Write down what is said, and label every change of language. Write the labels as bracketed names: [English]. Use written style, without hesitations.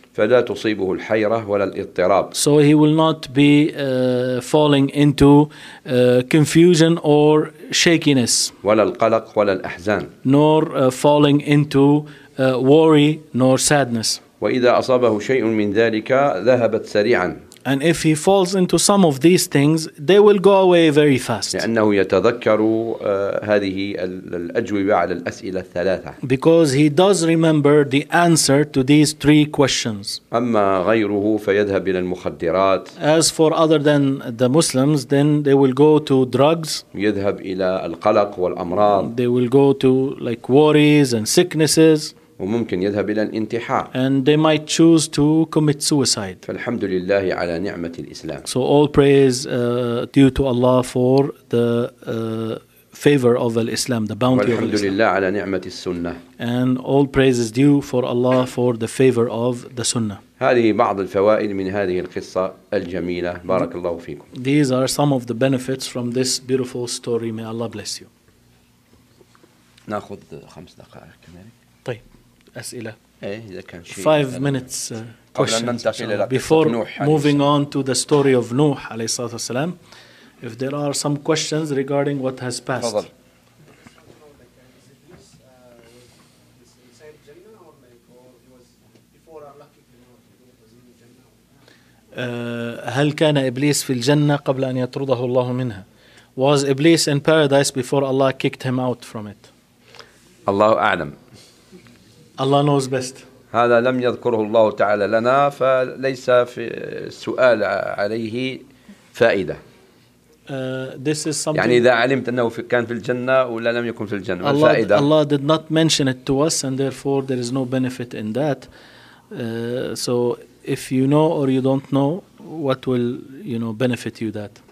[Arabic] فلا تصيبه الحيرة ولا الاضطراب. [English] So he will not be falling into confusion or shakiness. [Arabic] ولا القلق ولا الأحزان. [English] Nor falling into worry nor sadness. [Arabic] وإذا أصابه شيء من ذلك ذهبت سريعا. [English] And if he falls into some of these things, they will go away very fast. [Arabic] لأنه يتذكر هذه الأجوبة على الأسئلة الثلاثة. [English] Because he does remember the answer to these three questions. [Arabic] أما غيره فيذهب إلى المخدرات. [English] As for other than the Muslims, then they will go to drugs. [Arabic] يذهب إلى القلق والأمراض. [English] They will go to like worries and sicknesses. [Arabic] وممكن يذهب إلى الانتحار. [English] And they might choose to commit suicide. [Arabic] فالحمد لله على نعمة الإسلام. [English] So all praise due to Allah for the favor of Islam, the bounty of Islam. [Arabic] والحمد لله على نعمة السنة. [English] And all praise is due for Allah for the favor of the Sunnah. [Arabic] هذه بعض الفوائد من هذه القصة الجميلة. بارك الله فيكم. [English] These are some of the benefits from this beautiful story. May Allah bless you. [Arabic] نأخذ خمس دقائق كمان. أسئلة. إيه إذا [English] 5 minutes questions before moving on to the story of Nuh عليه الصلاة والسلام. If there are some questions regarding what has passed. [Arabic] هل كان إبليس في الجنة قبل أن يطرده الله منها؟ [English] Was Iblis in paradise before Allah kicked him out from it? [Arabic] الله أعلم. [English] Allah knows best. [Arabic] هذا لم يذكره الله تعالى لنا فليس في السؤال عليه فائدة. [English] This is something. [Arabic] يعني إذا علمت أنه كان في الجنة ولا لم يكن في الجنة. [English] Allah [Arabic] فائدة. [English] Allah did not mention it to us and therefore there is no benefit in that. So if you know or you don't know, what will you know benefit you that?